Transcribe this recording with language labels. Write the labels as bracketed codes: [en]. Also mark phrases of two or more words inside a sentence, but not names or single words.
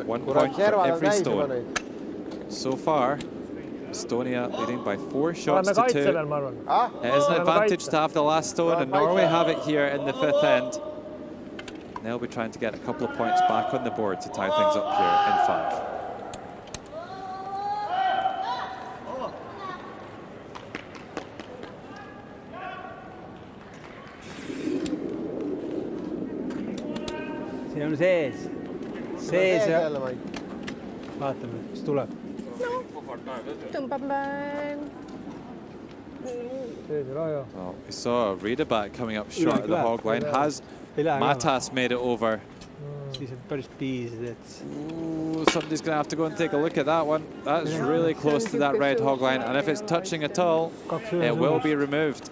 [en] 1 point for every stone. So far, Estonia leading by 4 shots to 2. It is an advantage to have the last stone, and Norway have it here in the 5th end. And they'll be trying to get a couple of points back on the board to tie things up here in 5. [et] See on sees ja vaatame, mis tuleb. Tõmbame. [en] Well, we saw Rita back coming up short of the hog line. Has Matas made it over? Ooh, somebody's going to have to go and take a look at that one. That's really close to that red hog line, and if it's touching at all, it will be removed.